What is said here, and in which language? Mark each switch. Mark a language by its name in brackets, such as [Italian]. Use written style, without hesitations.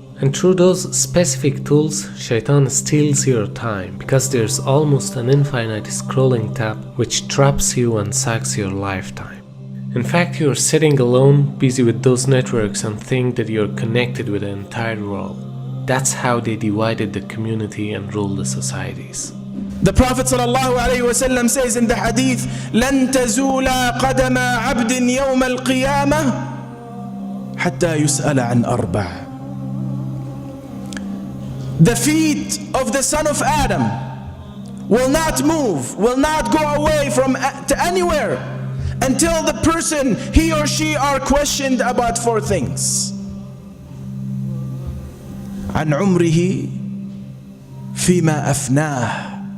[English] And through those specific tools, Shaitan steals your time because there's almost an infinite scrolling tab which traps you and sucks your lifetime. In fact, you're sitting alone, busy with those networks, and think that you're connected with the entire world. That's how they divided the community and ruled the societies. The Prophet ﷺ says in the hadith, [Arabic] لَن تَزُولَ قَدَمَ عَبْدٍ يَوْمَ الْقِيَامَةِ حَتَّى يُسْأَلَ عَنْ أَرْبَعٍ. [English] The feet of the son of Adam will not move, will not go away to anywhere until the person, he or she, are questioned about 4 things. [Arabic] عن عمره فيما أفناه.